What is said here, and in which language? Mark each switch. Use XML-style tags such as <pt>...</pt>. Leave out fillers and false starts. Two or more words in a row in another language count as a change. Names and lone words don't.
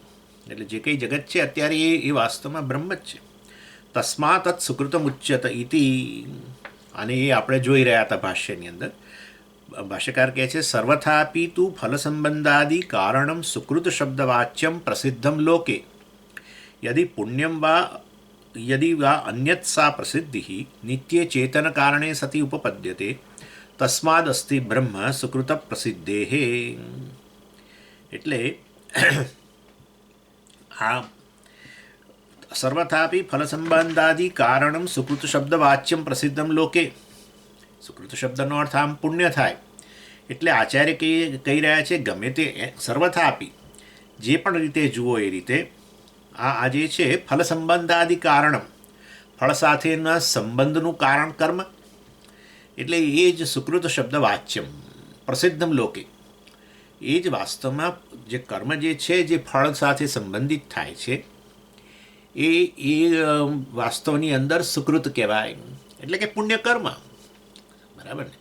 <gu>એટલે જે કંઈ જગત છે અત્યારે એ વાસ્તવમાં બ્રહ્મ જ છે।</gu> <sa>તસ્માત તત્ સુકૃતમ ઉચ્યત ઇતિ,</sa> <gu>અને એ આપણે જોઈ રહ્યા હતા ભાષ્યની અંદર। ભાષ્યકાર કહે છે</gu> <sa>સર્વથાપી તું ફલ સંબંધાદિ કારણમ સુકૃત શબ્દવાચ્યમ પ્રસિદ્ધમ લોકે यदि पुण्यम वा अन्यत् सा प्रसिद्धि नित्ये चेतन कारणे सति उपपद्यते तस्मादस्ति ब्रह्म सुकृत प्रसिद्धेः।</sa> <gu>એટલે આ</gu> <sa>સર્વથાપી ફલ સંબંધાદિ કારણમ સુકૃત શબ્દવાચ્યમ પ્રસિદ્ધમ લોકે,</sa> <gu>સુકૃત શબ્દનો અર્થ આમ પુણ્ય થાય। એટલે આચાર્ય કહી રહ્યા છે ગમે તે સર્વથાપી જે પણ રીતે જુઓ એ રીતે આ જે છે</gu> <sa>ફલ સંબંધાદિ કારણમ,</sa> <gu>ફળ સાથેના સંબંધનું કારણ કર્મ, એટલે એ જ</gu> <sa>સુકૃત શબ્દ વાચ્યમ પ્રસિદ્ધમ લોકે,</sa> <gu>એ જ વાસ્તવમાં જે કર્મ જે છે જે ફળ સાથે સંબંધિત થાય છે એ વાસ્તવની અંદર સુકૃત કહેવાય, એટલે કે પુણ્ય કર્મ, બરાબર ને।</gu>